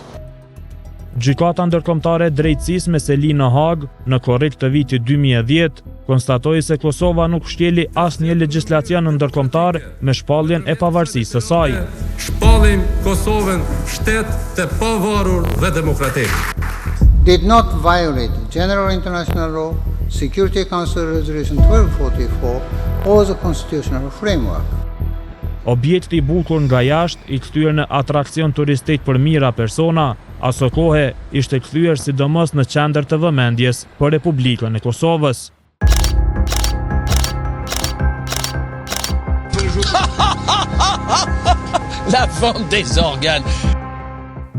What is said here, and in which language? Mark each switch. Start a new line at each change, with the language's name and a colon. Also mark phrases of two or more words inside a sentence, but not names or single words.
Albanian: Gjykata ndërkombëtare e drejtësisë me seli në Hagë në korrik të vitit 2010 konstatoi se Kosova nuk shkeli asnjë legjislacion ndërkombëtar me shpalljen e pavarësisë së saj. Shpallim Kosovën shtet të pavarur dhe demokratik.
English: Did not violate general international law, Security Council Resolution 1244 or the constitutional framework.
Albanian: Objekti i bukur nga jashtë i kthyer në atrakcion turistik për mijëra persona, aso kohe ishte kthyer sidomos në qendër të vëmendjes për Republikën e Kosovës.
French: La vente des organes.